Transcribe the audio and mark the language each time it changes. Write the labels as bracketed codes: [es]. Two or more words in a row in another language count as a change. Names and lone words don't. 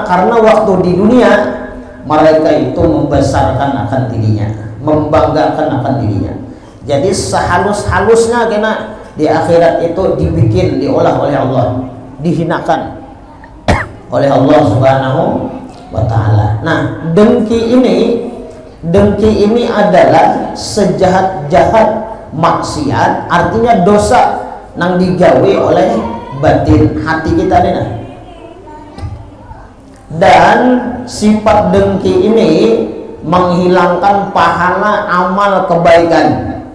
[id] Karena waktu di dunia mereka itu membesarkan akan dirinya, membanggakan akan dirinya. Jadi sehalus-halusnya kena di akhirat itu dibikin, diolah oleh Allah, dihinakan oleh Allah Subhanahu wa Ta'ala. [bjn] Nah, dengki ini adalah sejahat-jahat maksiat, artinya dosa nang digawe oleh batin hati kita nih. [id] Nah. Dan sifat dengki ini menghilangkan pahala amal kebaikan.